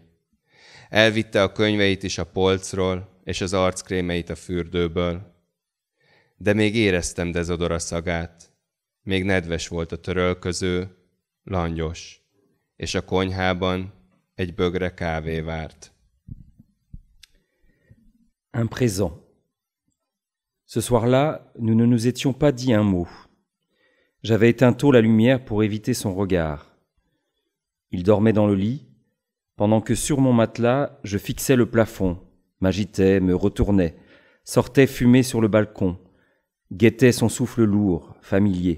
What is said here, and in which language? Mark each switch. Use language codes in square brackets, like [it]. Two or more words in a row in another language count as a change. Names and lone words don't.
[hu] Elvitte a könyveit is a polcról, és az arckrémeit a fürdőből. De még éreztem dezodora szagát, még nedves volt a törölköző, langyos, és a konyhában egy bögre kávé várt. [fr] Un présent. Ce soir-là, nous ne nous étions pas dit un mot. J'avais éteint tôt la lumière pour éviter son regard. Il dormait dans le lit, pendant que sur mon matelas, je fixais le plafond, m'agitais, me retournais, sortais fumer sur le balcon, guettais son souffle lourd, familier.